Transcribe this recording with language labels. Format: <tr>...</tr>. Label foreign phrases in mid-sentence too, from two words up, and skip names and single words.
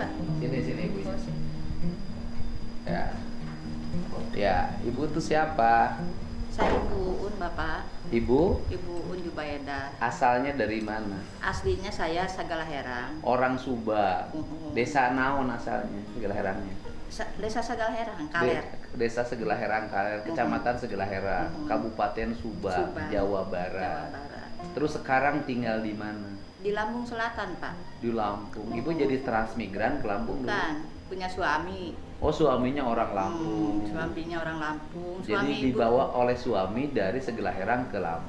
<id>Sini Ibu. Ya, Ibu tuh siapa? Saya Ibu Uun, Bapak. Ibu? Ibu Uun Jubaida. Asalnya dari mana? Aslinya saya Sagalaherang. Orang Subang. Desa naon asalnya? Segalaherangnya. Desa Sagalaherang, Kaler. Desa Segalaherang, Kaler, Kecamatan Segalaherang, Kabupaten Subang, Jawa Barat. Terus sekarang tinggal di mana? Di Lampung Selatan, Pak. Di Lampung. Ibu jadi transmigran ke Lampung dulu? Bukan, punya suami. Oh, suaminya orang Lampung. Suaminya orang Lampung. Jadi Suami dibawa oleh suami dari Segalaherang ke Lampung.</id>